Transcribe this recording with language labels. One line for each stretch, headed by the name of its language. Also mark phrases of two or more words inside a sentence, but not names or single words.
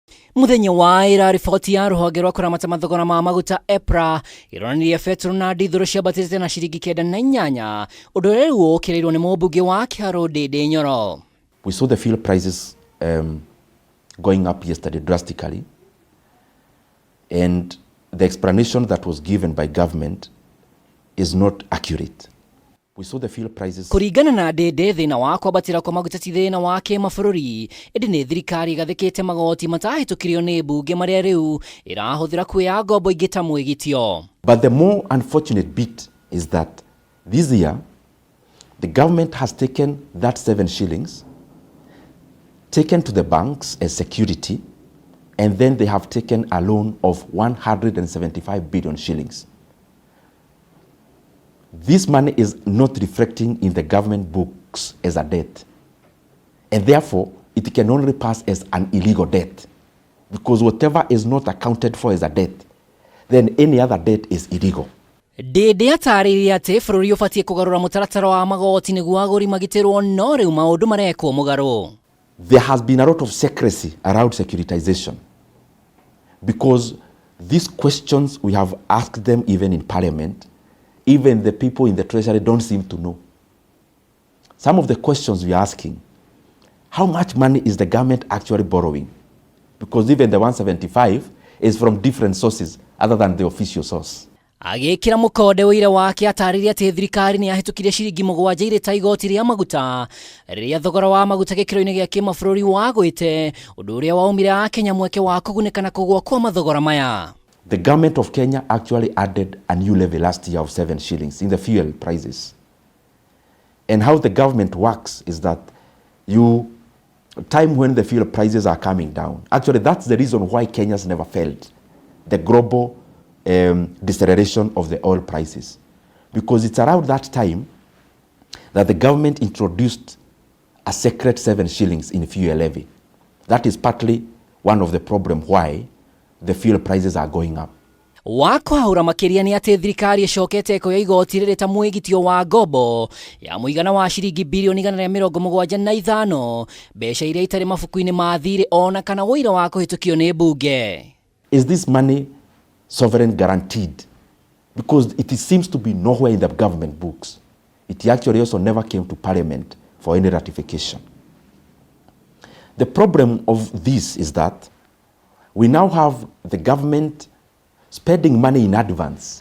Kikuyu: Muthenya wa ira riboti ya ruhonge rwa kuramata mathogora ma maguta EPRA ironanirie petrol na dithuru ciambatĩte na ciringi 9.8 undu riu ukirirwo ni mumbunge wa KIHARU Ndindi NYORO.
English: We saw the fuel prices going up yesterday drastically, and the explanation that was given by government is not accurate. We saw the fuel prices.
Kikuyu: Kuringana na Ndindi, thina wa kwambatira kwa maguta ti thina wa kimabũrũri, indi ni thirikari gathikite magoti matahitukirio ni mbunge maria riu irahuthira kuya ngombo ingi ta mwigitio.
English: But the more unfortunate bit is that this year the government has taken that 7 shillings, taken to the banks as security, and then they have taken a loan of 175 billion shillings. This money is not reflecting in the government books as a debt, and therefore it can only pass as an illegal debt, because whatever is not accounted for as a debt, then any other debt is illegal.
Kikuyu: Ndindi ataririe ati bũrũri ũbatie kugarura mũtaratara wa magoti nĩguo agũri magitirwo no rĩu maũndũ marekwo mũgarũ.
English: There has been a lot of secrecy around securitization, because these questions we have asked them even in parliament. Even the people in the treasury don't seem to know. Some of the questions we are asking: how much money is the government actually borrowing? Because even the 175 is from different sources other than the official source.
Kikuyu: Agikira mukonde wira wake ataririe ati thirikari ni yahitukirie ciringi 7 ire ta igoti ria maguta riria thogora wa maguta gikiro-ini gia kimabũrũri wagwite undu uria waumire a Kenya mweke wa kuguneka na kugwa kwa mathogora maya.
English: The government of Kenya actually added a new levy last year of 7 shillings in the fuel prices. And how the government works is that time when the fuel prices are coming down, actually that's the reason why Kenya's never felt the global deceleration of the oil prices. Because it's around that time that the government introduced a secret 7 shillings in fuel levy. That is partly one of the problems why the fuel prices are going up.
Kikuyu: Wakwahura makiria ni ati thirikari icokete kuya igoti riri ta mwigitio wa ngombo ya muigana wa ciringi bilioni 175 mbeca iria itari mabuku-ini ma thirĩ ona kana wĩira wa kuhitukio ni mbunge.
English: Is this money sovereign guaranteed? Because it seems to be nowhere in the government books. It actually also never came to parliament for any ratification. The problem of this is that we now have the government spending money in advance.